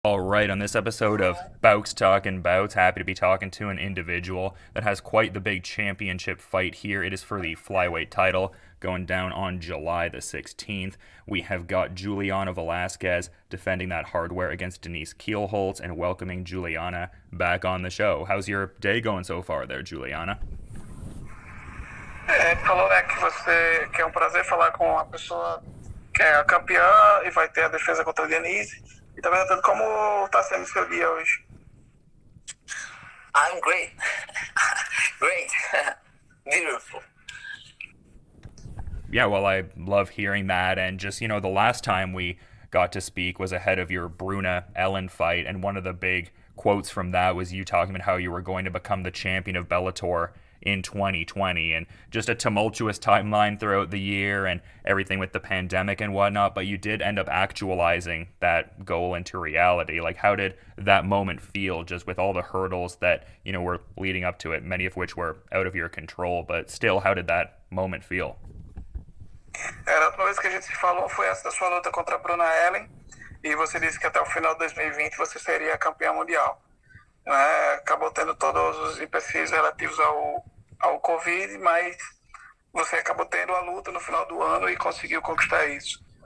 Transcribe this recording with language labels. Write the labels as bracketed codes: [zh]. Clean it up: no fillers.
[en] All right, on this episode of Bouts Talking Bouts, happy to be talking to an individual that has quite the big championship fight here. It is for the flyweight title going down on July the 16th. We have got Juliana Velasquez defending that hardware against Denise Kielholtz and welcoming Juliana back on the show. How's your day going so far there, Juliana? [pt] Falou, né, que é prazer falar com uma pessoa que é a campeã e vai ter a defesa contra a Denise. E tá perguntando como tá sendo seu dia hoje. [en] I'm great. Great. Beautiful. Yeah, well, I love hearing that. And just, the last time we got to speak was ahead of your Bruna Ellen fight. And one of the big quotes from that was you talking about how you were going to become the champion of Bellator in 2020, and just a tumultuous timeline throughout the year and everything with the pandemic and whatnot, but you did end up actualizing that goal into reality. Like, how did that moment feel, just with all the hurdles that, were leading up to it, many of which were out of your control, but still, how did that moment feel? [pt] A última vez que a gente se falou foi essa da sua luta contra a Bruna Ellen, e você disse que até o final de 2020 você seria campeã mundial. Acabou tendo todos os empecilhos relativos ao Covid, mas você acabou tendo a luta no final do ano e conseguiu conquistar isso.